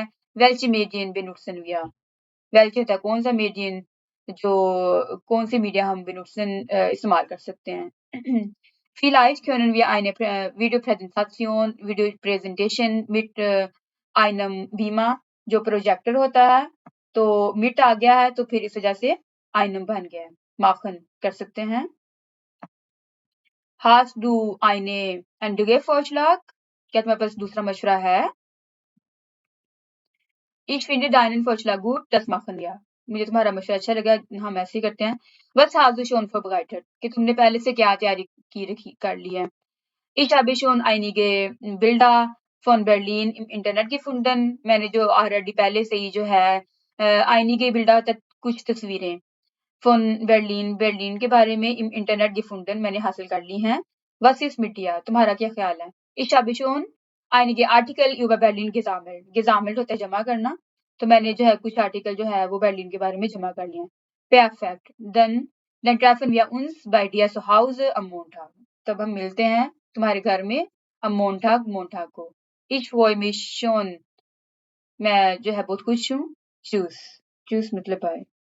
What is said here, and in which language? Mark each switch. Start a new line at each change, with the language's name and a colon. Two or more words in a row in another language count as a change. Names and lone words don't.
German: welche Medien benutzen wir welche
Urdu: ہوتا ہے کون سا میڈین جو کون سی میڈیا ہم benutzen استعمال کر سکتے ہیں.
German: Vielleicht können wir eine Videopräsentation, Videopräsentation mit einem Beamer
Urdu: جو پروجیکٹر ہوتا ہے تو mit آ گیا ہے تو پھر اس وجہ سے einem بن گیا ہے. machen کر سکتے ہیں.
German: Hast du eine andere Vorschlag
Urdu: کیا تمہارے پاس دوسرا مشورہ ہے.
German: Ich finde deinen Vorschlag gut, das machen wir।
Urdu: مجھے تمہارا مشورہ اچھا لگا ہم ایسے ہی کرتے ہیں.
German: Was hast du schon vorbereitet
Urdu: کہ تم نے پہلے سے کیا تیاری کر لی ہے.
German: Ich habe schon einige Bilder von Berlin im Internet gefunden
Urdu: میں نے جو آل ریڈی پہلے سے ہی جو ہے
German: einige Bilder
Urdu: کچھ تصویریں von Berlin کے بارے میں
German: im Internet gefunden
Urdu: میں نے حاصل کر لی ہیں.
German: Was ist mit dir
Urdu: تمہارا کیا خیال ہے.
German: Ich habe schon einige Artikel über Berlin gesammelt.
Urdu: Gesammelt ہوتا ہے جمع کرنا، تو میں نے جو ہے کچھ آرٹیکل جو ہے وہ برلن کے بارے میں جمع کر لیے ہیں.
German: Perfekt. Dann treffen wir uns bei dir zu Hause am Montag.
Urdu: تب ہم ملتے ہیں تمہارے گھر میں
German: am Montag
Urdu: کو.
German: Ich freue mich schon.
Urdu: میں جو ہے بہت خوش ہوں.
German: Tschüss.
Urdu: Tschüss مطلب بائے.